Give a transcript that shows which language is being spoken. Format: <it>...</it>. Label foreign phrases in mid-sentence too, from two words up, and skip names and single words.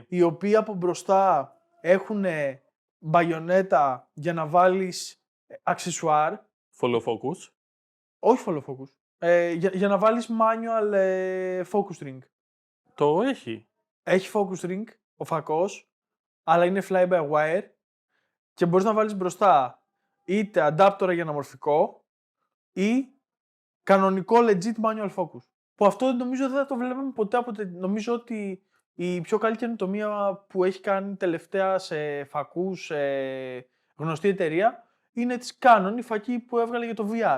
<el>Οι οποίοι από μπροστά έχουν μπαγιονέτα για να βάλεις αξεσουάρ.</el> <en>Follow focus.</en> <el>Όχι</el> <en>follow focus.</en> <el>Για να βάλεις</el> <en>manual focus ring.</en> <el>Το έχει. Έχει</el> <en>focus ring</en> <el>ο φακός, αλλά είναι</el> <en>fly by wire</en> <el>και μπορείς να βάλεις μπροστά είτε αντάπτορα για αναμορφικό ή κανονικό</el> <en>legit manual focus.</en> <el>Που αυτό νομίζω δεν θα το βλέπαμε ποτέ. Νομίζω ότι η πιο καλή καινοτομία που έχει κάνει τελευταία σε φακούς γνωστή εταιρεία είναι της Canon, η φακή που έβγαλε για το VR.</el>